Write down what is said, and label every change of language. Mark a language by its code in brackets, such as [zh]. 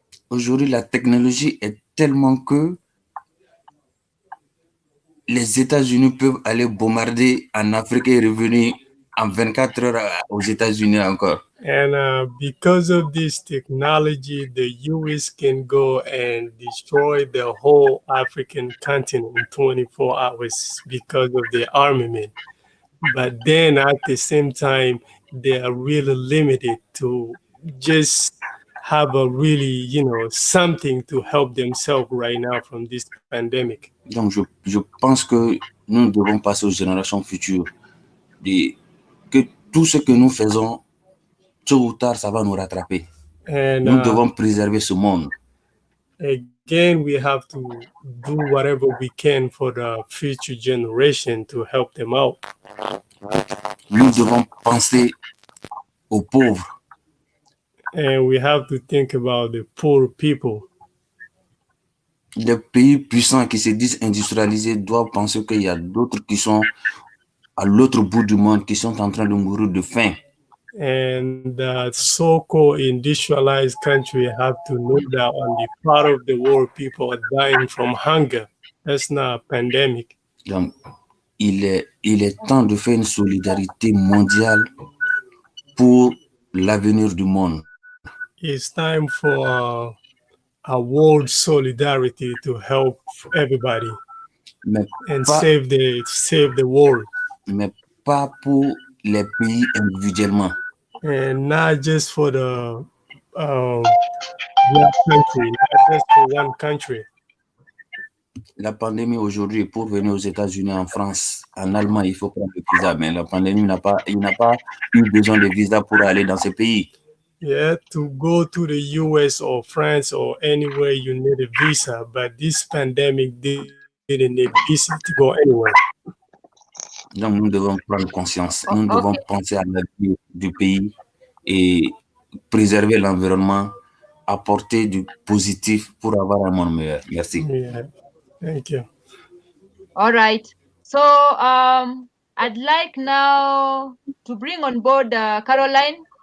[fr] Aujourd'hui, la technologie est tellement que les États-Unis peuvent aller bombarder en Afrique et revenir en 24 heures aux États-Unis encore. [en] And because of this technology, the US can go and destroy the whole African continent in 24 hours because of their armament. But then at the same time, they are really limited to just have a really, something to help themselves right now from this pandemic. [fr] Donc, je pense que nous devons passer aux générations futures. Que tout ce que nous faisons, tôt ou tard, ça va nous rattraper. [en] And, [fr] nous devons préserver ce monde. [en] Again, we have to do whatever we can for the future generation to help them out. [fr] Nous devons penser aux pauvres. [en] And we have to think about the poor people. [fr] Les pays puissants qui se disent industrialisés doivent penser qu'il y a d'autres qui sont à l'autre bout du monde, qui sont en train de mourir de faim. [en] And the so-called industrialized country have to know that on the part of the world, people are dying from hunger. That's not a pandemic. [fr] Donc, il est temps de faire une solidarité mondiale pour l'avenir du monde. [en] It's time for a world solidarity to help everybody and save the world. [fr] Mais pas pour les pays individuellement. [en] And not just for the country, not just for one country. [fr] La pandémie aujourd'hui, pour venir aux États-Unis, en France, en Allemagne, il faut prendre le visa. Mais la pandémie n'a pas eu besoin de visa pour aller dans ces pays. [en] Yeah, to go to the US or France or anywhere you need a visa, but this pandemic didn't need visa to go anywhere. [fr] Donc, nous devons prendre conscience. Nous devons penser à l'avenir du pays et préserver l'environnement, apporter du positif pour avoir un monde meilleur. Merci. [en] Yeah, thank you. All right. So I'd like now to bring on board Caroline.